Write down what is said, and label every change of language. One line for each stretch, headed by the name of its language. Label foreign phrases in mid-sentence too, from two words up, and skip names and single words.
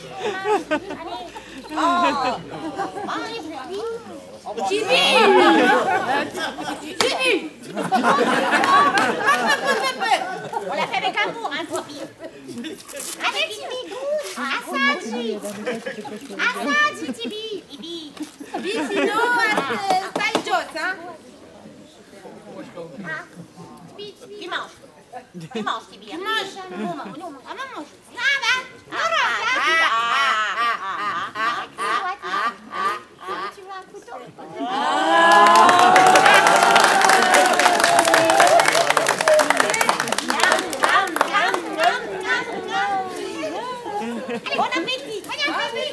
French: Allez. Mange, Tibi. Tibi. On l'a fait avec amour, hein, Tibi. Allez, Tibi, goûte. Assaggi.
Italian: Assaggi, Tibi. Tibi. Vicino, stai giusto?
French: Qui mange? Qui mange, Tibi? Qui mange? Nous, maman mange. Tu veux un couteau? Bon appétit! Bon appétit!